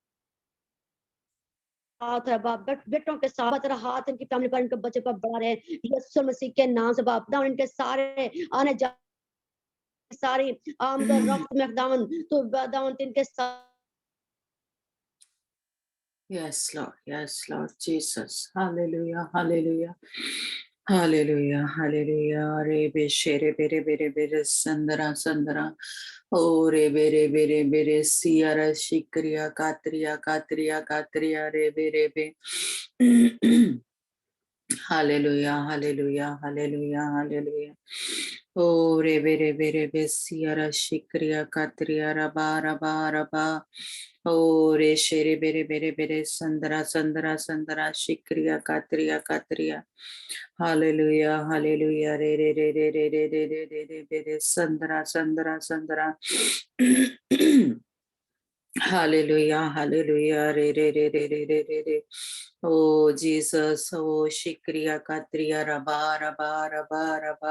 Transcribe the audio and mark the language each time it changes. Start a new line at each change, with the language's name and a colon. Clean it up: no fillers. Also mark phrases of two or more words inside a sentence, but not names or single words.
Hindi: है बाप बेटों के साथ तेरा हाथ इनकी फैमिली पर इनके बच्चे पर बढ़ा रहे यीशु मसीह के नाम से बाप खुदावन इनके सारे आने जा सारी आमद रफ्त में खुदावन तो खुदावन इनके साथ
English: Yes, Lord Jesus. Hallelujah, hallelujah. Hallelujah, hallelujah. Re be shere bere bere bere sandara sandara. O re bere bere bere siara shikriya katriya katriya katriya re bere be. Hallelujah, hallelujah, hallelujah, hallelujah. Oh, rebe rebe rebe siara shikriya katriya raba raba raba. Oh, re shere bere bere bere sandara sandara sandara shikriya katriya katriya. Hallelujah, hallelujah, re re re re re re re re re re bere sandara sandara sandara. Hallelujah, hallelujah, re re re re re re re re. Oh Jesus, oh Shikriya Katriya Rabba Rabba Rabba Rabba.